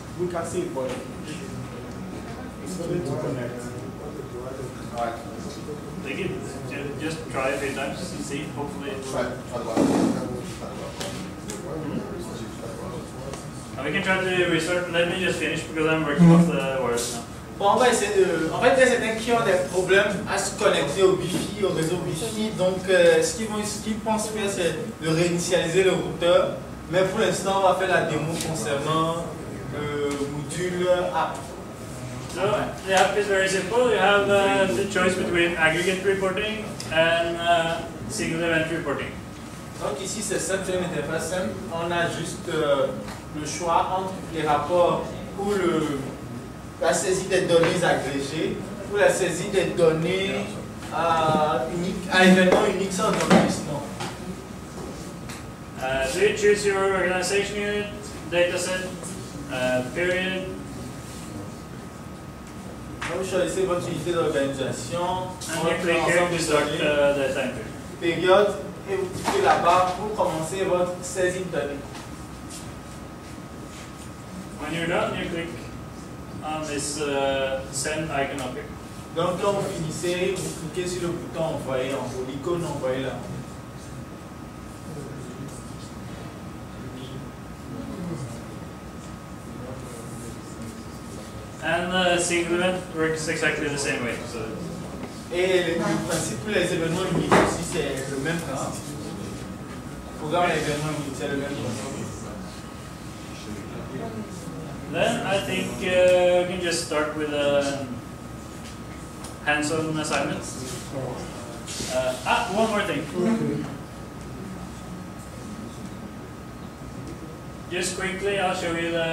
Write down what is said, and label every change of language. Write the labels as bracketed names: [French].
[English] We can see it, but it's only to connect. All right. They can just try a few times and see, hopefully. Try the Wi-Fi. And we can try to restart. Let me just finish because I'm working off the wires now. [French] Bon, on va essayer de. En fait, il y a certains qui ont des problèmes à se connecter au Wi-Fi, au réseau Wi-Fi. Donc, ce qu'ils pensent faire, c'est de réinitialiser le routeur. Mais pour l'instant, on va faire la démo concernant le module app. [English] So the app is very simple. You have the choice between aggregate reporting and single event reporting. [French] Donc, ici, c'est simple, c'est une interface simple. On a juste le choix entre les rapports ou la saisie des données agrégées ou la saisie des données uniques, à événements uniques sans enregistrement. [English] So you choose your organization unit, dataset, period. [French] Donc, vous choisissez votre unité d'organisation, [English] And you click here to start the time period. [French] période, et vous cliquez là-bas pour commencer votre saisie de données. [English] When you're done, you click on this send icon up here. [French] Donc, quand vous finissez, vous cliquez sur le bouton envoyer en haut, l'icône envoyer là. [English] And the single event works exactly the same way. So [French] Et le principe pour les événements uniques aussi, c'est le même principe. Le programme l'événement unique, c'est le même principe. [English] then I think we can just start with hands-on assignments. One more thing. Just quickly, I'll show you